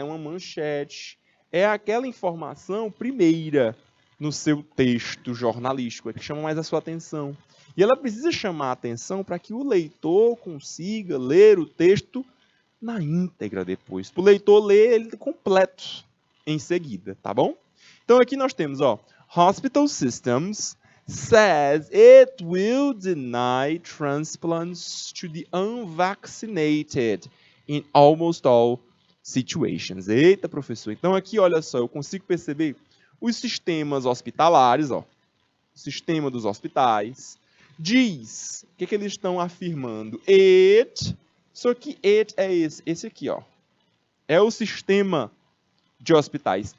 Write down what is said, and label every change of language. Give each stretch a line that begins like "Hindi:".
Portuguese: É uma manchete. É aquela informação primeira no seu texto jornalístico, é que chama mais a sua atenção. E ela precisa chamar a atenção para que o leitor consiga ler o texto na íntegra depois. Para o leitor ler ele completo em seguida, tá bom? Então aqui nós temos, ó,
English: Hospital Systems says it will deny transplants to the unvaccinated in almost all situations.
Portuguese: Eita, professor. Então aqui, olha só, eu consigo perceber os sistemas hospitalares, ó, o sistema dos hospitais, diz, o que eles estão afirmando? Só que it é esse aqui, ó. É o sistema de hospitais.